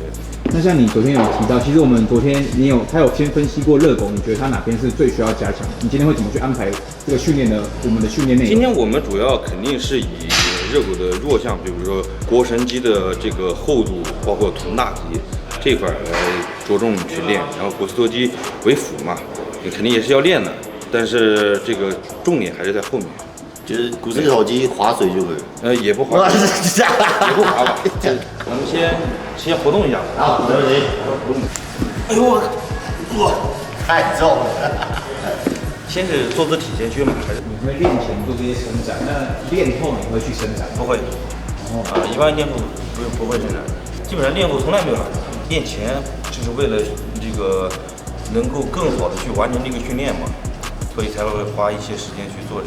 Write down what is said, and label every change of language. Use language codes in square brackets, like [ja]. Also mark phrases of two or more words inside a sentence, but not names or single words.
[zh] 那像你昨天有提到，其實我們昨天他有先分析過熱狗，你覺得他哪邊是最需要加強？你今天会怎麼去安排這個訓練的我們的訓練內容？今天我們主要肯定是以熱狗的弱項，比如說膕繩肌的這個厚度，包括臀大肌這塊來着重去練，然後股四頭肌為輔嘛，你肯定也是要練的，但是這個重點還是在後面。就是股四头肌划水就可以。也不划，也不划吧。我們先活動一下。好，沒問題。哎呦我太重了。先是坐姿體前屈嘛，還是？你會練前做這些伸展，那練後你會去伸展？不會。一般練後不會伸展，基本上練後從來沒有拉伸。練前就是為了這個能夠更好的去完成這個訓練嘛，所以才會花一些時間去做這個。